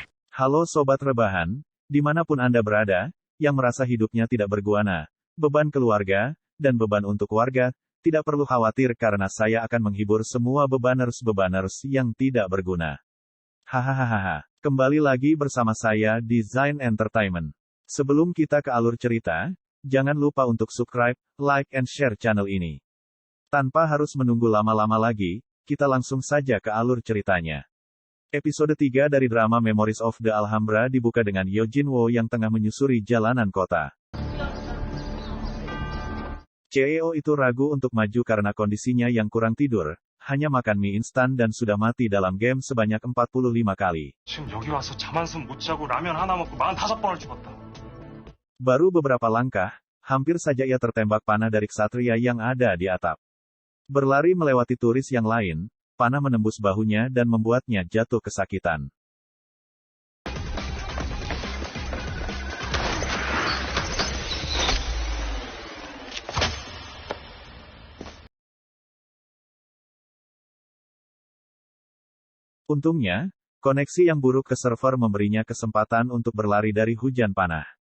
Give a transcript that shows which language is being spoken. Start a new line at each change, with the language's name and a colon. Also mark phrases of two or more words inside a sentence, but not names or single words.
Indonesian: Halo Sobat Rebahan, dimanapun Anda berada, yang merasa hidupnya tidak berguna, beban keluarga, dan beban untuk warga, tidak perlu khawatir karena saya akan menghibur semua bebaners-bebaners yang tidak berguna. Hahaha, kembali lagi bersama saya di Zain Entertainment. Sebelum kita ke alur cerita, jangan lupa untuk subscribe,
English: like, and share channel ini.
Indonesian: Tanpa harus menunggu lama-lama lagi, kita langsung saja ke alur ceritanya. Episode 3 dari drama Memories of the Alhambra dibuka dengan Yo Jin-woo yang tengah menyusuri jalanan kota. CEO itu ragu untuk maju karena kondisinya yang kurang tidur, hanya makan mie instan dan sudah mati dalam game sebanyak 45 kali.
Korean: 지금 여기 와서 잠 한숨 못 자고 라면 하나 먹고 45번을 죽었다.
Indonesian: Baru beberapa langkah, hampir saja ia tertembak panah dari ksatria yang ada di atap. Berlari melewati turis yang lain, panah menembus bahunya dan membuatnya jatuh kesakitan. Untungnya, koneksi yang buruk ke server memberinya kesempatan untuk berlari dari hujan panah.